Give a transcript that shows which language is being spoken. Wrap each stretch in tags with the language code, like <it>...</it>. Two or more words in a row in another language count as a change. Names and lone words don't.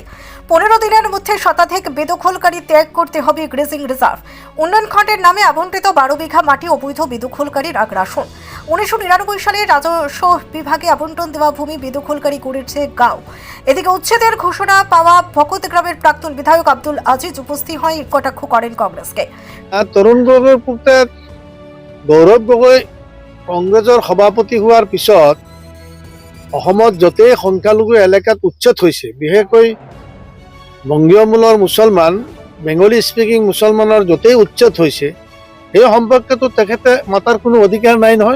<bn>15 দিনের মধ্যে শতাধিক বেদখলকারী ত্যাগ করতে হবে</bn> <en>grazing reserve.</en> <bn>উন্নয়ন খণ্ডের নামে আবণ্টিত 12 বিঘা মাটি অবৈধ বেদখলকারীর আগ্রাসন। 1999 সালে রাজস্ব বিভাগে আবন্টন দেওয়া ভূমি বেদখলকারী করেছে গাঁও। এদিকে উচ্ছেদের ঘোষণা পাওয়া ভকত গ্রামের প্রাক্তন বিধায়ক আব্দুল আজিজ উপস্থিত হয় কটাক্ষ করেন কংগ্রেসকে।</bn> <as>তৰুণ গগৈৰ পুতেক গৌৰৱ গগৈ কংগ্ৰেছৰ সভাপতি হোৱাৰ পিছত অসমত য'তেই সংখ্যালঘু এলেকাত উচ্ছেদ হৈছে, বিশেষকৈ বংগীয় মূলৰ মুছলমান,</as> <en>Bengali speaking</en> <as>মুছলমানৰ য'তেই উচ্ছেদ হৈছে, সেই সম্পৰ্কেতো তেখেতে মাতাৰ কোনো অধিকাৰ নাই নহয়।</as>